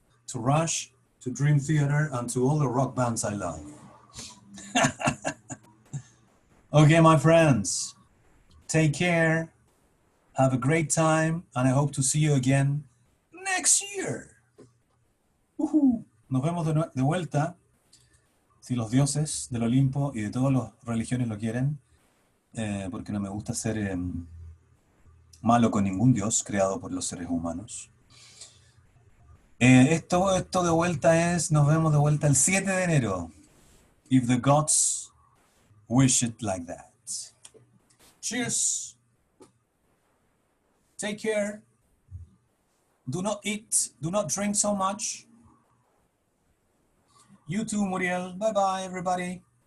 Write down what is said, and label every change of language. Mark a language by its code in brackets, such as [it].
[en] To Rush, to Dream Theater, and to all the rock bands I love. Okay, my friends, take care, have a great time, and I hope to see you again next year. [es] Nos vemos de vuelta, si los dioses del Olimpo y de todas las religiones lo quieren, porque no me gusta ser malo con ningún dios creado por los seres humanos. Esto de vuelta nos vemos de vuelta el 7 de enero. [en] If the gods wish it like that. Cheers. Take care. Do not eat. Do not drink so much. You too, Muriel. Bye-bye, everybody.